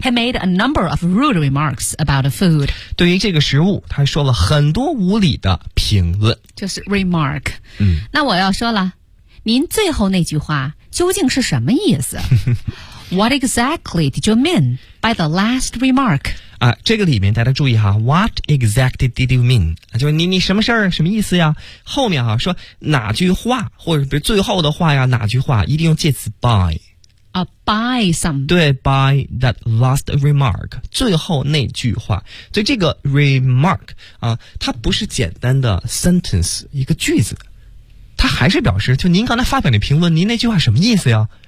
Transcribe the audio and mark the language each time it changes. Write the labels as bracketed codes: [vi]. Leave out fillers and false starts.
[en] He made a number of rude remarks about food。 [zh] 对于这个食物，他说了很多无理的评论。评论，就是 remark。嗯，那我要说了，您最后那句话究竟是什么意思？ [en] What exactly did you mean by the last remark? [zh] 啊，这个里面大家注意哈 ， [en] What exactly did you mean? [zh] 就是你什么事儿，什么意思呀？后面哈、啊、说哪句话，或者比如最后的话呀，哪句话一定用介词 by。 [en] 啊、by some [zh] 对 [en] by that last remark [zh] 最后那句话，所以这个 remark 啊，它不是简单的 sentence 一个句子，它还是表示就您刚才发表的评论，您那句话什么意思呀？